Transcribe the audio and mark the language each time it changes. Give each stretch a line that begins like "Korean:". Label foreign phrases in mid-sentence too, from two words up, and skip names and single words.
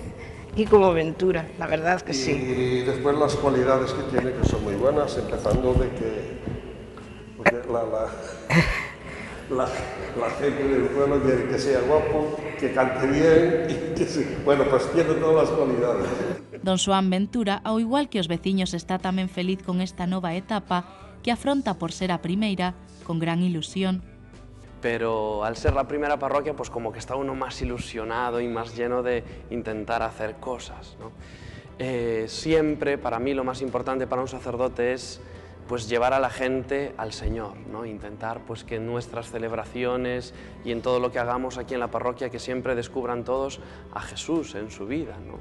Spanish: y como Ventura, la verdad que sí. Y después las cualidades que tiene, que son muy buenas, empezando de que porque la gente del pueblo quiere que sea guapo, que cante bien, y que bueno, pues tiene todas las cualidades.
Galician: Don Xoán Ventura, ao igual que os veciños, está tamén feliz con esta nova etapa que afronta por ser a primeira con gran ilusión.
Spanish: Pero al ser la primera parroquia, pues como que está uno más ilusionado y más lleno de intentar hacer cosas, ¿no? Siempre, para mí, lo más importante para un sacerdote es pues llevar a la gente al Señor, ¿no? Intentar pues que en nuestras celebraciones y en todo lo que hagamos aquí en la parroquia, que siempre descubran todos a Jesús en su vida, ¿no?